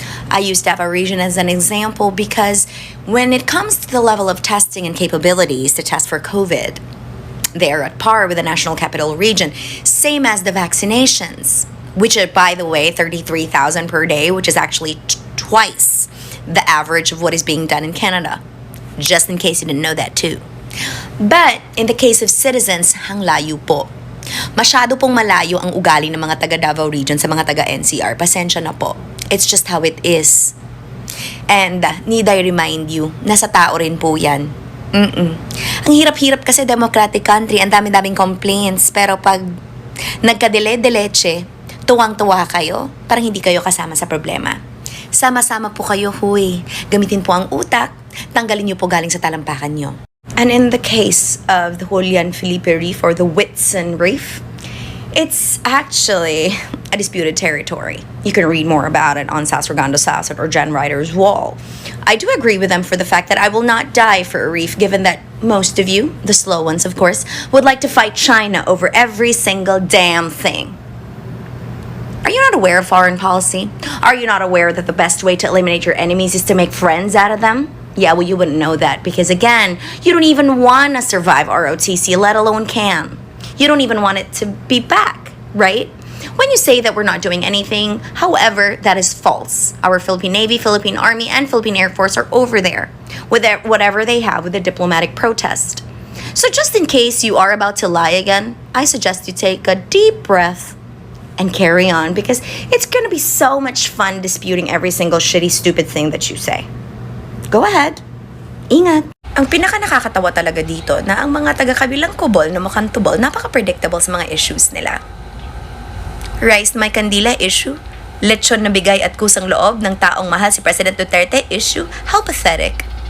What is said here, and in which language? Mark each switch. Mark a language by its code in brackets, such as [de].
[en] I use Davao Region as an example because when it comes to the level of testing and capabilities to test for COVID, they are at par with the National Capital Region, same as the vaccinations, which are, by the way, 33,000 per day, which is actually twice the average of what is being done in Canada. Just in case you didn't know that too. But in the case of citizens, [tl] ang layo po. Masyado pong malayo ang ugali ng mga taga Davao Region sa mga taga NCR. Pasensya na po. It's just how it is. And need I remind you, nasa tao rin po yan. Ang hirap-hirap kasi [en] democratic country, [tl] ang dami-daming complaints. Pero pag nagkadele de leche, tuwang-tuwa kayo, parang hindi kayo kasama sa problema. Sama-sama po kayo, huy. Gamitin po ang utak, tanggalin niyo po galing sa talampakan niyo. [en] And in the case of the Julian Felipe Reef or the Whitson Reef, it's actually a disputed territory. You can read more about it on Sasragando Sasot or Jen Ryder's wall. I do agree with them for the fact that I will not die for a reef, given that most of you, the slow ones of course, would like to fight China over every single damn thing. Are you not aware of foreign policy? Are you not aware that the best way to eliminate your enemies is to make friends out of them? Yeah, well, you wouldn't know that because, again, you don't even want to survive ROTC, let alone can. You don't even want it to be back, right? When you say that we're not doing anything, however, that is false. Our Philippine Navy, Philippine Army, and Philippine Air Force are over there with whatever they have with the diplomatic protest. So just in case you are about to lie again, I suggest you take a deep breath and carry on because it's going to be so much fun disputing every single shitty, stupid thing that you say. Go ahead. [tl] Ingat. Ang pinaka-nakakatawa talaga dito na ang mga taga-kabilang kubol na mukhang tubol, napaka-predictable sa mga issues nila. Rice na may kandila issue, lechon na bigay at kusang loob ng taong mahal si President Duterte issue, [en] how pathetic.